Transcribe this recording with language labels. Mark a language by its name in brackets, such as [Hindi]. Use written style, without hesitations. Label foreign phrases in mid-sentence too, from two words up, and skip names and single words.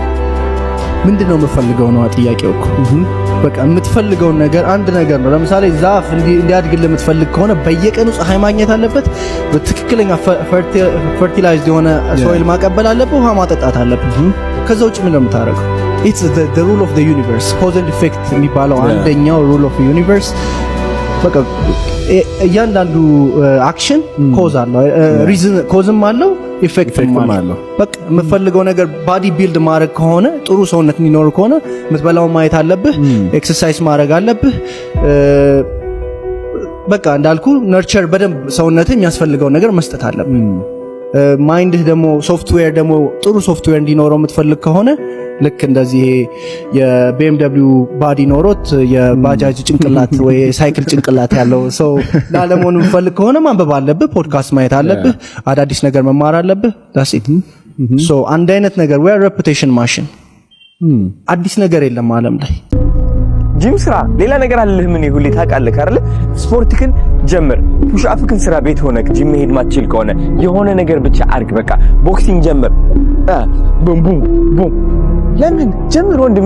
[Amharic] ምንድነው የምፈልገው ነው ጥያቄው እኮ። በቃ የምትፈልገው ነገር አንድ ነገር ነው። ለምሳሌ ዛፍ እንዲያድግልህ የምትፈልግ ከሆነ በየቀኑ ፀሐይ ማግኘት አለበት፣ በትክክለኛ ፈርቲላይዝድ የሆነ ሶይል ማቀበል አለበት፣ ውሃ ማጠጣት አለበት። ከዛ ውጭ ምን ነው የምታደርገው? [English] it's the rule of the universe cause and effect [Amharic] የሚባለው አንደኛው [English] rule of the universe። [Amharic] በቃ እያንዳንዱ አክሽን ኮዝ አለው፣ ሪዝን ኮዝም አለው ኢፌክትም አለው። በቃ የምትፈልገው ነገር [English] body build [Amharic] ማድረግ ከሆነ ጥሩ ሰውነት እንዲኖር ከሆነ የምትበላው ማየት አለብህ፣ ኤክሰርሳይዝ ማድረግ አለብህ። በቃ እንዳልኩ ነርቸር በደንብ ሰውነትህ የሚያስፈልገው ነገር መስጠት አለብህ። ማይንድህ ደግሞ ሶፍትዌር ደግሞ ጥሩ ሶፍትዌር እንዲኖረው የምትፈልግ ከሆነ ልክ እንደዚህ የቢኤምደብሊው ባዲ ኖሮት የባጃጅ ጭንቅላት ወይ ሳይክል ጭንቅላት ያለው ሰው ላለመሆን የምትፈልግ ከሆነ ማንበብ አለብህ፣ ፖድካስት ማየት አለብህ፣ አዳዲስ ነገር መማር አለብህ። [English] that's it so [Amharic] አንድ አይነት ነገር ወይ [English] reputation machine [Amharic] አዲስ ነገር የለም ዓለም ላይ። ጂም ስራ ሌላ ነገር አለህ። ምን ይሁን ታውቃለህ አይደል? ስፖርትክን ጀምር፣ [English] push up [Amharic] ስራ ቤት ሆነክ ጂም መሄድ ማትችል ከሆነ የሆነ ነገር ብቻ አርግ። በቃ ቦክሲንግ ጀምር፣ ቡም ቡም ቡም። ለምን ጀምር ወንድሜ?